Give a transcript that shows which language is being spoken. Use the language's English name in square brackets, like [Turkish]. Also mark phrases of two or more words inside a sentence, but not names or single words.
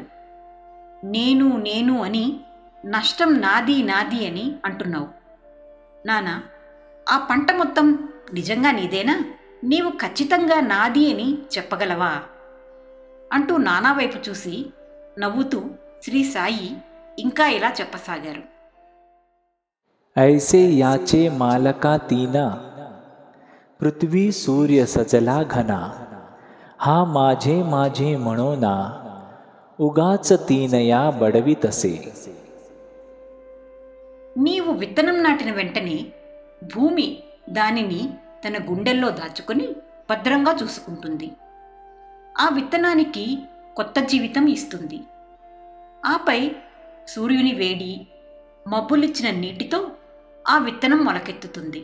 [Telugu] నేను నేను అని నష్టం నాది నాది అని అంటున్నావు. నాన్న, ఆ పంట మొత్తం నిజంగా నీదేనా? నీవు ఖచ్చితంగా నాది అని చెప్పగలవా? అంటూ నానా వైపు చూసి నవ్వుతూ శ్రీ సాయి ఇంకా ఇలా చెప్పసాగారు. [Marathi] ऐसे याचे मालका तीना, पृथ्वी सूर्य सजला घना, हा माझे माझे म्हणो ना, उगाच तीनया बडवितसे. [Telugu] నీవు విత్తనం నాటిన వెంటనే భూమి దానిని తన గుండెల్లో దాచుకొని భద్రంగా చూసుకుంటుంది. ఆ విత్తనానికి కొత్త జీవితం ఇస్తుంది. ఆపై సూర్యుని వేడి, మబ్బులిచ్చిన నీటితో ఆ విత్తనం మొలకెత్తుతుంది.